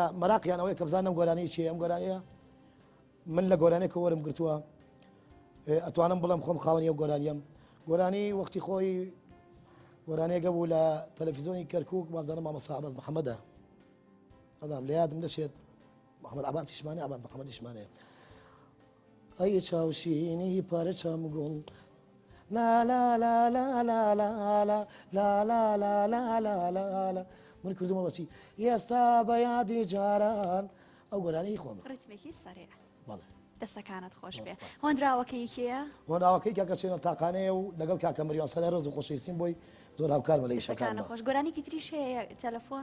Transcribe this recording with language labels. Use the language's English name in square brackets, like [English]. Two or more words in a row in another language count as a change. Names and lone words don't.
[Central Kurdish] مەراقیان ئەوەیە کە بزانم گۆرانی چیە ئەم گۆرانیە من لە گۆرانێکە وەرم گرتووە ئەتوانم بڵێم خۆم خاوەنی ئەو گۆرانیم گۆرانی وەختی خۆی گۆرانێگە بوو لە تەلەڤیزیۆنی کەرکووک بازانم مامەسا عەباس محەممەدە ئەدام لە یادم دەچێت محەممەد عەباسی شمانێ عەباس محەممەدی شمانێ ئەی چاوشینی پارەچەم گوڵ لا لا لا لا لا لا لا لا لا لا لا لا لا لا من کردومە بەچی ئێستا بە یادی جاران ئەو گۆرانی خۆمە ڕیتمێکی سەریع بەڵێ دەستەکانت خۆش بێ هۆندراوەکەی کێیە هۆناوەکەی کاکە چێنە تاقانەیە و لەگەڵ کاکە مریان سەلای ڕۆز و خۆشەویستیم بۆی زۆر هاوکارمە لە ئیشەکانە دەستەکانە خۆش گۆرانێکی تریش هەیە تەلەفۆن